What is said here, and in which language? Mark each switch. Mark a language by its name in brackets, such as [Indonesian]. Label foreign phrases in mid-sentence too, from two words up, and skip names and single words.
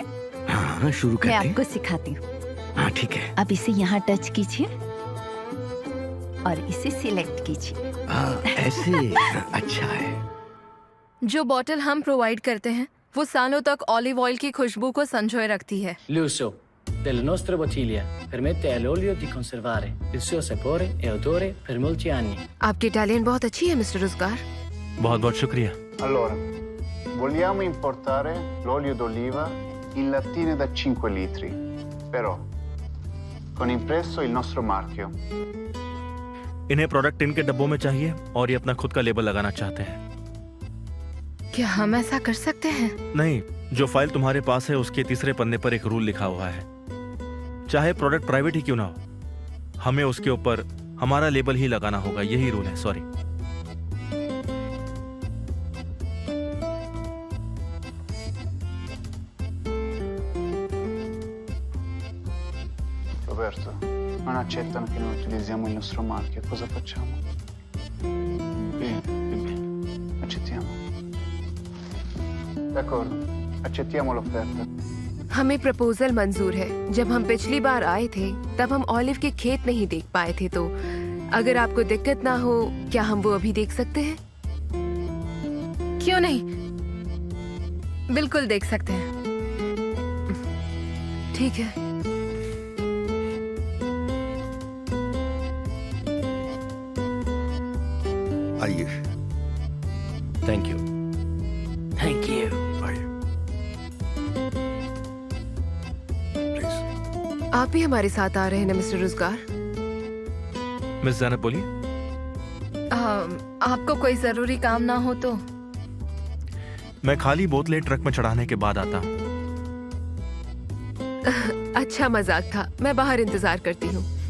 [Hindi] हाँ शुरू करते मैं हैं। आपको सिखाती हूँ। हाँ ठीक है। अब इसे यहाँ टच कीजिए और इसे सिलेक्ट कीजिए। हाँ ऐसे अच्छा है। जो बॉटल हम प्रोवाइड करते हैं वो सालों तक [English] olive oil [Hindi] की खुशबू को संजोए रखती है। [Italian] L'uso delle nostre bottiglie permette all'olio di conservare il suo sapore e odore per molti anni. [Hindi] आपकी इटालियन बहुत अच्छी है मिस्टर रोजगार। बहुत बहुत शुक्रिया। [Italian] Allora, vogliamo importare l'olio d'oliva in lattine da 5 litri, però con impresso il nostro marchio. [Hindi] इन्हें प्रोडक्ट इनके डब्बों में चाहिए और ये अपना खुद का लेबल लगाना चाहते हैं। क्या हम ऐसा कर सकते हैं? नहीं, जो फाइल तुम्हारे पास है उसके तीसरे पन्ने पर एक रूल लिखा हुआ है, चाहे प्रोडक्ट प्राइवेट ही क्यों ना हो, हमें उसके ऊपर हमारा लेबल ही लगाना होगा। यही रूल है। सॉरी। [Italian] Roberto, non accettano che noi utilizziamo il nostro marchio. Cosa facciamo? Bene, accettiamo. D'accordo, accettiamo l'offerta. [Hindi] हमें प्रपोजल मंजूर है। जब हम पिछली बार आए थे तब हम ऑलिव के खेत नहीं देख पाए थे, तो अगर आपको दिक्कत ना हो क्या हम वो अभी देख सकते हैं? क्यों नहीं, बिल्कुल देख सकते हैं। ठीक है। आइए। [English] Thank you. Thank you. Please. [Hindi] आप भी हमारे साथ आ रहे हैं ना मिस्टर रोजगार? मिस जैनब बोलिए। आपको कोई जरूरी काम ना हो तो? मैं खाली बोतलें ट्रक में चढ़ाने के बाद आता हूँ। अच्छा मजाक था, मैं बाहर इंतजार करती हूँ।